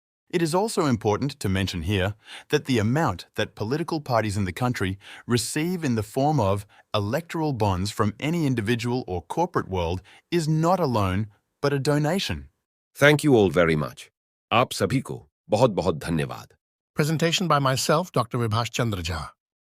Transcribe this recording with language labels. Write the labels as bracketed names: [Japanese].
[English] It is also important to mention here that the amount that political parties in the country receive in the form of electoral bonds from any individual or corporate world is not a loan but a donation. Thank you all very much. [Hindi] आप सभी को बहुत बहुत धन्यवाद. [English] Presentation by myself, Dr. Vibhash Chandra Jha.